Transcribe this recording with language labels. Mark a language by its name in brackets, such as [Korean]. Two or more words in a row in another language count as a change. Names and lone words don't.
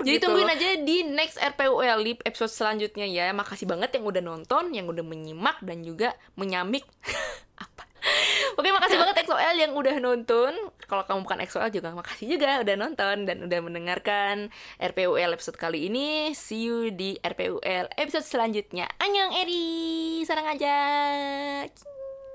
[Indonesian] Jadi gitu, tungguin aja di next RPUL di episode selanjutnya ya. Makasih banget yang udah nonton, yang udah menyimak dan juga menyamik. Apa? Oke, makasih banget EXO-L yang udah nonton. Kalau kamu bukan EXO-L juga makasih juga udah nonton dan udah mendengarkan RPUL episode kali ini. [English] See you [Indonesian] di RPUL episode selanjutnya. [Korean] 안녕 에리, 사랑 aja.